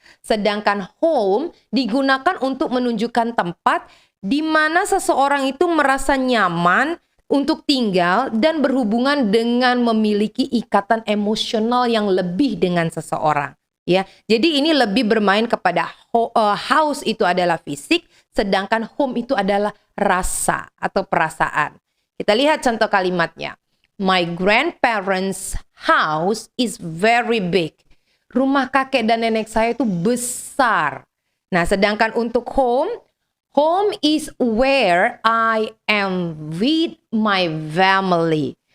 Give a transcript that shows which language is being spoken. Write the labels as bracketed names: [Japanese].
[Indonesian] Sedangkan home digunakan untuk menunjukkan tempat di mana seseorang itu merasa nyaman untuk tinggal dan berhubungan dengan memiliki ikatan emosional yang lebih dengan seseorang. Ya, jadi ini lebih bermain kepada house itu adalah fisik, sedangkan home itu adalah rasa atau perasaan. Kita lihat contoh kalimatnya. [English] My grandparents' house is very big. [Indonesian] Rumah kakek dan nenek saya itu besar. Nah, sedangkan untuk [English] home is where I am with my family.